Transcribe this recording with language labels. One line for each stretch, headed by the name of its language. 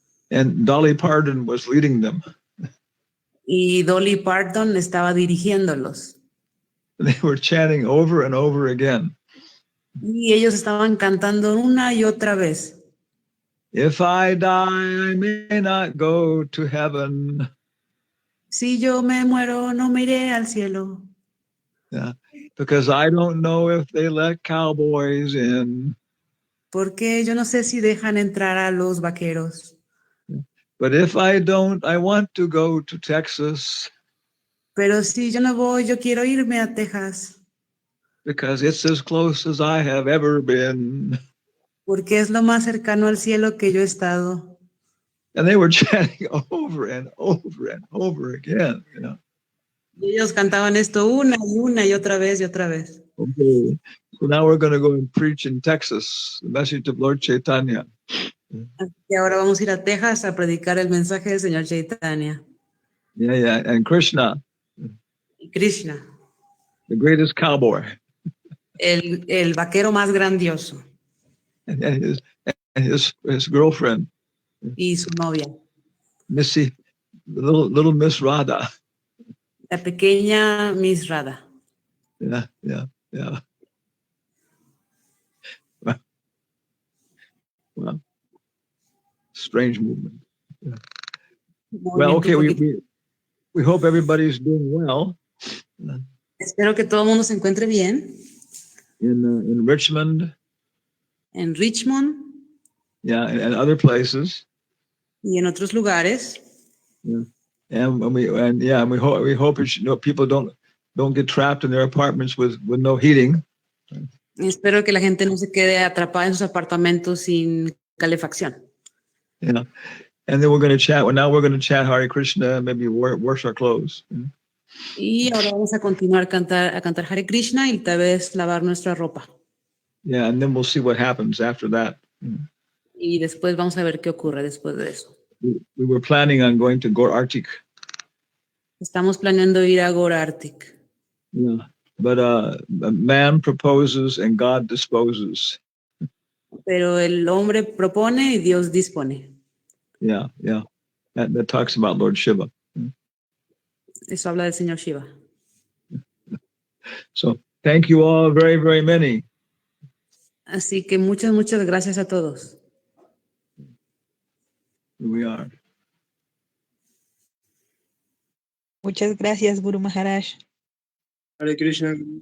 English: And Dolly Parton was leading them.
Spanish: Y Dolly Parton estaba dirigiéndolos.
English: They were chanting over and over again.
Spanish: Y ellos estaban cantando una y otra vez.
English: If I die, I may not go to heaven.
Spanish: Si yo me muero, no me iré al cielo.
English: Yeah, because I don't know if they let cowboys in.
Spanish: Porque yo no sé si dejan entrar a los vaqueros.
English: But if I don't, I want to go to Texas.
Spanish: Pero si yo no voy, yo quiero irme a Texas.
English: Because it's as close as I have ever been.
Spanish: Porque es lo más cercano al cielo que yo he estado.
English: And they were chanting over and over and over again. You know?
Spanish: Y ellos cantaban esto una y otra vez y otra vez.
English: Okay. So now we're going to go and preach in Texas, the message of Lord Chaitanya.
Spanish: Y ahora vamos a ir a Texas a predicar el mensaje del Señor Chaitanya.
English: Yeah. And Krishna.
Spanish: Y Krishna.
English: The greatest cowboy.
Spanish: El vaquero más grandioso.
English: And his girlfriend.
Spanish: Y su novia.
English: Missy, little Miss Radha.
Spanish: La pequeña Miss Radha.
English: Yeah. Well, strange movement. Yeah. Well, okay, we hope everybody's doing well.
Spanish: Espero que todo el mundo se encuentre bien.
English: In Richmond.
Spanish: En Richmond.
English: Yeah, and other places.
Spanish: Y en otros lugares.
English: Yeah. And we hope people don't get trapped in their apartments with no heating.
Spanish: Espero que la gente no se quede atrapada en sus apartamentos sin calefacción.
English: Yeah. And then we're going to chat. Well, now we're going to chat Hare Krishna, maybe wash our clothes.
Spanish: Y ahora vamos a continuar a cantar Hare Krishna y tal vez lavar nuestra ropa.
English: Yeah, and then we'll see what happens after that.
Spanish: Y después vamos a ver qué ocurre después de eso.
English: We were planning on going to Gor Arctic.
Spanish: Estamos planeando ir a Gor Arctic.
English: Yeah, but man proposes and God disposes.
Spanish: Pero el hombre propone y Dios dispone.
English: Yeah. That talks about Lord Shiva.
Spanish: Eso habla del Señor Shiva.
English: So thank you all very, very many.
Spanish: Así que muchas gracias a todos.
English: Here we are.
Spanish: Muchas gracias, Guru Maharaj.
English: Hare Krishna.